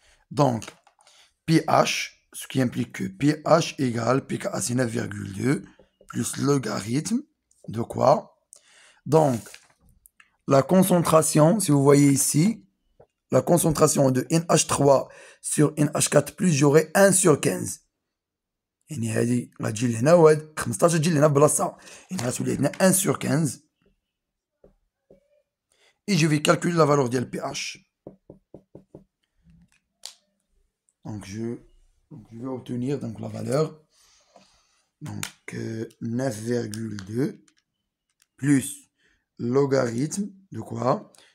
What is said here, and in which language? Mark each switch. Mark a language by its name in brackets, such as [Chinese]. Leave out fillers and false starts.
[French] Donc, pH, ce qui implique que pH égale pKa, c'est 9,2, plus logarithme de quoi? Donc, la concentration, si vous voyez ici, la concentration de NH3 sur NH4+, j'aurai 1 sur 15. [Arabic] يعني هذه غتجي لهنا وهاد 15 تجي لهنا بلاصة. يعني غتولي عندنا [French] 1 sur 15. Et je vais calculer la valeur de pH. Donc, je Donc, je vais obtenir donc la valeur. Donc 9,2 plus logarithme de quoi?